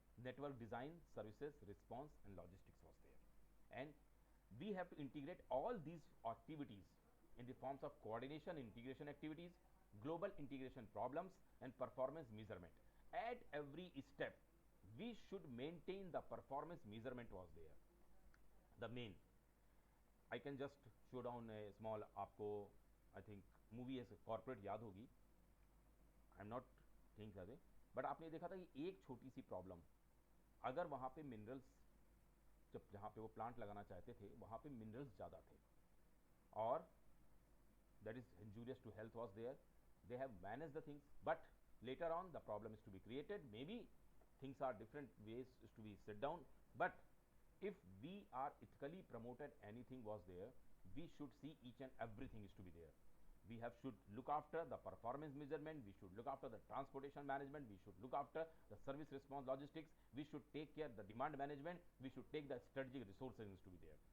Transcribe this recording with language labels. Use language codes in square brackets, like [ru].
[en] Network design, services, response and logistics was there, and we have to integrate all these activities in the forms of coordination, integration activities, global integration problems and performance measurement. At every step we should maintain the performance measurement was there. The main, I can just show down a small, [hi] आपको I think movie है corporate याद होगी, [en] I am not think away, [hi] but आपने देखा था कि एक छोटी सी प्रॉब्लम, अगर वहाँ पे मिनरल्स, जब जहाँ पे वो प्लांट लगाना चाहते थे वहाँ पे मिनरल्स ज़्यादा थे और [en] that is injurious to health was there, they have managed the things, but later on the problem is to be created. Maybe things are different ways is to be set down, but if we are ethically promoted anything was there, we should see each and everything is to be there. We should look after the performance measurement, we should look after the transportation management, we should look after the service response logistics, we should take care the demand management, we should take the strategic resources is to be there.